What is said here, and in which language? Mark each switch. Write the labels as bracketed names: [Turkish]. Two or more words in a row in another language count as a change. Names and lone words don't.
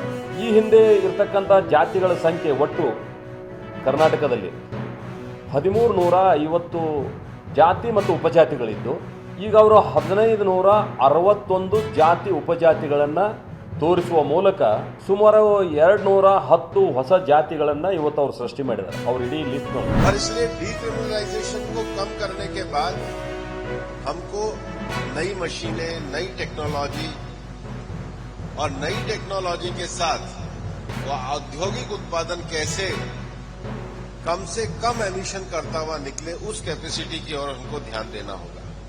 [Kannada] ಈ ಹಿಂದೆ ಇರ್ತಕ್ಕಂಥ ಜಾತಿಗಳ ಸಂಖ್ಯೆ ಒಟ್ಟು ಕರ್ನಾಟಕದಲ್ಲಿ 1350 ಜಾತಿ ಮತ್ತು ಉಪಜಾತಿಗಳಿದ್ದು, ಈಗ ಅವರು 1561 ಜಾತಿ ಉಪಜಾತಿಗಳನ್ನು ತೋರಿಸುವ ಮೂಲಕ ಸುಮಾರು 210 ಹೊಸ ಜಾತಿಗಳನ್ನು ಇವತ್ತು ಅವರು ಸೃಷ್ಟಿ ಮಾಡಿದ್ದಾರೆ. ಅವರು ಇಡೀ ಲಿಸ್ಟ್ ನೋಡಿ. [Hindi] डीक्रिमिनलाइजेशन को कम करने के बाद हमको नई मशीनें, नई टेक्नोलॉजी और नई टेक्नोलॉजी के साथ वो औद्योगिक उत्पादन कैसे कम से कम एमिशन करता हुआ निकले, उस कैपेसिटी की ओर हमको ध्यान देना होगा.